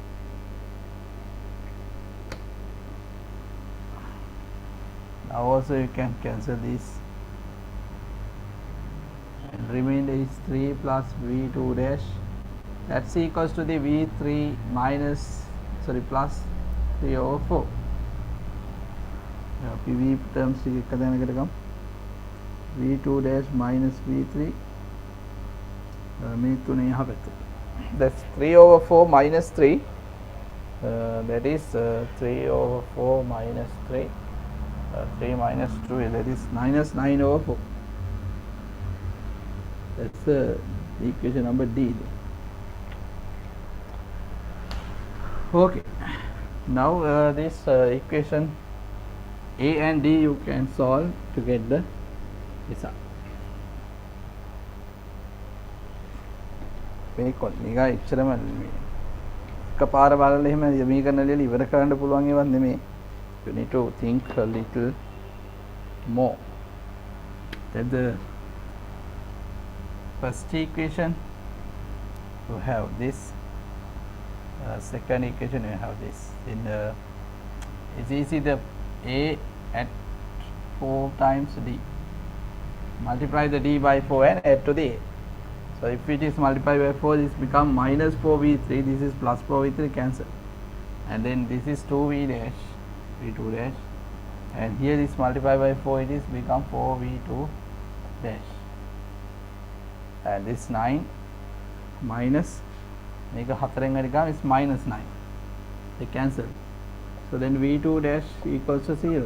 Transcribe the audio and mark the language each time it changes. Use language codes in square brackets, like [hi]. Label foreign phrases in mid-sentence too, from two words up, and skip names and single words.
[en] Now also you can cancel this, and remainder is 3 plus v2 dash, that's equals to the v3 minus plus 3 over 4. PV terms come v2 dash minus v3, that's 3 over 4 minus 3, that is 3 over 4 minus 3, 3 minus 2, that is minus 9 over 4. That's equation number D. Okay, now this equation A and D you can solve to get the result. [si] මේක එච්චරම එකපාර බලලා එහෙම යමී කරන ලියලා ඉවර කරන්න පුළුවන් ඒවත් නෙමෙයි. [en] You need to think a little more. Then the first equation you have this, second equation you have this. In it's easy, the A at 4 times D, multiply the D by 4 and add to the A. So if it is multiplied by 4, this become minus 4v3, this is plus 4v3, cancel, and then this is 2v dash v2 dash, and here is multiplied by 4, it is become 4v2 dash, and this 9 minus make a 4 is minus 9, they cancel. So then v2 dash equals to 0.